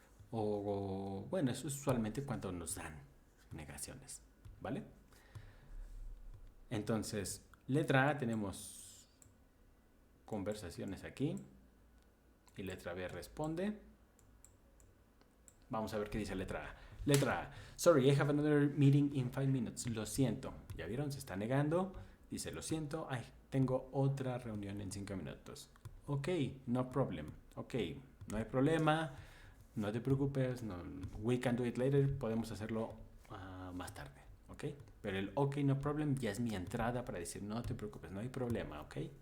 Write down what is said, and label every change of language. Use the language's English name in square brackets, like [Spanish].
[Spanish] O bueno, eso es usualmente cuando nos dan negaciones, ¿vale? Entonces, letra A tenemos conversaciones aquí y letra B responde. Vamos a ver qué dice letra A. Letra A. [English] Sorry, I have another meeting in 5 minutes. [Spanish] Lo siento. ¿Ya vieron? Se está negando. Dice, lo siento. Ay, tengo otra reunión en 5 minutos. [English] Ok, no problem. [Spanish] Ok, no hay problema. No te preocupes. [English] No, we can do it later. [Spanish] Podemos hacerlo más tarde. Ok. Pero el [English] ok, no problem [Spanish] ya es mi entrada para decir, no te preocupes, no hay problema. Ok.